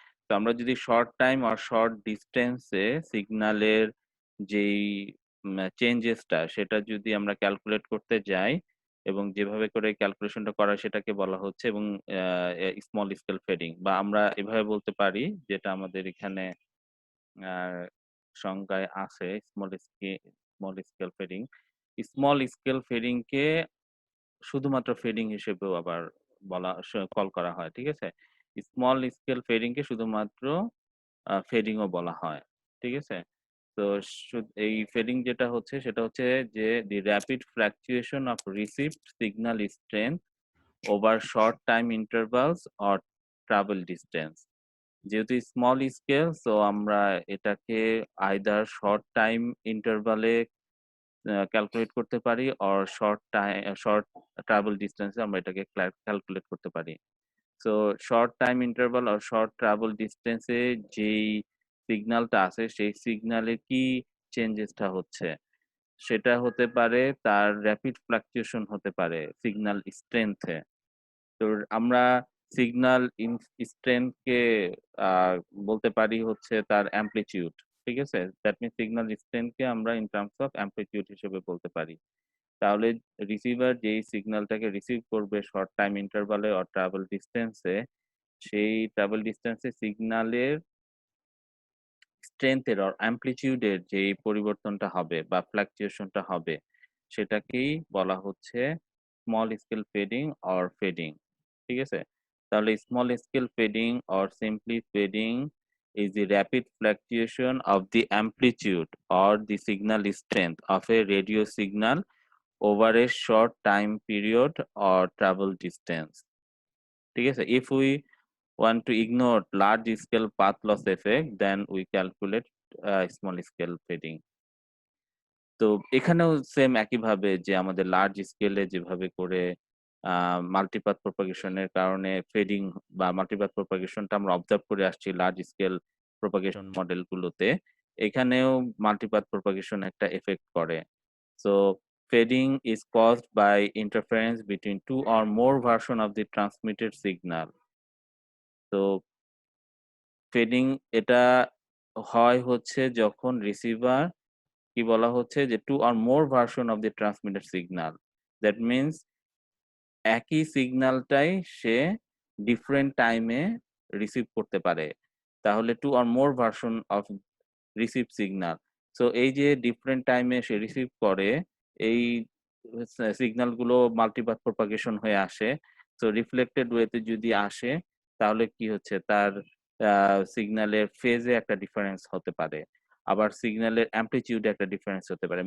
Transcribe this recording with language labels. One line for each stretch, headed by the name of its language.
Bangla: তো আমরা যদি শর্ট টাইম আর শর্ট ডিসট্যান্স এ সিগন্যালের যেই চেঞ্জেসটা সেটা যদি আমরা ক্যালকুলেট করতে যাই এবং যেভাবে করে ক্যালকুলেশনটা করা সেটাকে বলা হচ্ছে এবং স্মল স্কেল ফেডিং বা আমরা এভাবে বলতে পারি যেটা আমাদের এখানে আ সংজ্ঞায় আছে small scale fading. Small scale fading কে শুধুমাত্র ফেডিং হিসেবেও আবার কল করা হয়। ঠিক আছে? স্মল স্কেল ফেডিং কে শুধুমাত্র ফেডিং ও বলা হয়। ঠিক আছে? তো এই ফেডিং যেটা হচ্ছে সেটা হচ্ছে যে
English: the rapid fluctuation of received signal strength over short time intervals or travel distance.
Bangla: যেহেতু স্মল স্কেল সো আমরা এটাকে আইদার শর্ট টাইম ইন্টারভালে ক্যালকুলেট করতে পারি অর শর্ট ট্রাভেল ডিসট্যান্স এ আমরা এটাকে ক্যালকুলেট করতে পারি। সো শর্ট টাইম ইন্টারভাল আর শর্ট ট্রাভেল ডিসট্যান্স এ যেই সিগন্যালটা আছে সেই সিগন্যালে কি চেঞ্জেসটা হচ্ছে সেটা হতে পারে তার র‍্যাপিড ফ্লাকচুয়েশন হতে পারে সিগন্যাল স্ট্রেংথ এ। তো আমরা সিগন্যাল স্ট্রেংথ কে আ বলতে পারি হচ্ছে তার অ্যামপ্লিটিউড। ঠিক আছে? দ্যাট মিনস সিগন্যাল স্ট্রেংথ কে আমরা ইন টার্মস অফ অ্যামপ্লিটিউড হিসেবে বলতে পারি। তাহলে রিসিভার যেই সিগন্যালটাকে রিসিভ করবে short time ইন্টারভালে or travel distance এ, সেই ট্রাভেল ডিসট্যান্স এ সিগন্যালের স্ট্রেংথ এর অর অ্যামপ্লিটিউড এর যেই পরিবর্তনটা হবে বা ফ্লাকচুয়েশনটা হবে, সেটাকেই বলা হচ্ছে small scale fading or fading. ঠিক আছে? তাহলে small scale fading or simply fading
English: is the rapid fluctuation of the amplitude or the signal strength of a radio signal over a short time period or travel distance.
Bangla: ঠিক আছে?
English: If we want to ignore large scale path loss effect, then we calculate small scale fading.
Bangla: তো এখানেও same একইভাবে যে আমাদের large স্কেলে যেভাবে করে মাল্টিপাথ প্রপাগেশন এর কারণে ফেডিং বা মাল্টিপাথ প্রপাগেশনটা আমরা অবজার্ভ করে আসছি লার্জ স্কেল প্রপাগেশন মডেল গুলোতে। এখানেও মাল্টিপাথ প্রপাগেশন একটা এফেক্ট করে।
English: So fading is caused by interference between two or more version of the transmitted signal.
Bangla: তো ফেডিং এটা হয় হচ্ছে যখন রিসিভার কি বলা হচ্ছে যে
English: 2 or more version of the transmitted signal. That means
Bangla: একই সিগন্যালটাই সে ডিফারেন্ট টাইমে রিসিভ করতে পারে। তাহলে
English: 2 or more version of
Bangla: receive signal. So এই যে ডিফারেন্ট টাইমে সে রিসিভ করে এই সিগন্যাল গুলো মাল্টিপাথ প্রপাগেশন হয়ে আসে। সো রিফ্লেক্টেড ওয়েতে যদি আসে তাহলে কি হচ্ছে তার সিগন্যালের ফেজে একটা ডিফারেন্স হতে পারে, আবার সিগন্যালের অ্যামপ্লিটিউডে একটা ডিফারেন্স হতে পারে।